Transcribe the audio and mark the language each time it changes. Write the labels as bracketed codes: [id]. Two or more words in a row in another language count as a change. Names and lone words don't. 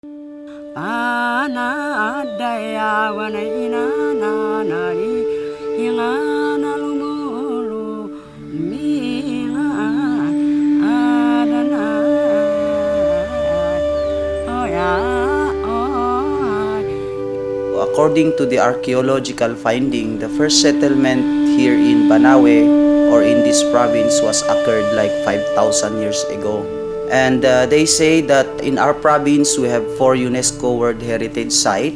[ifk] Ana daya wana ina na nari ingana lumulu minga adana oh ya oh. [en] According to the archaeological finding, the first settlement here in Banawe or in this province was occurred like 5,000 years ago. And they say that in our province we have 4 UNESCO World Heritage Sites.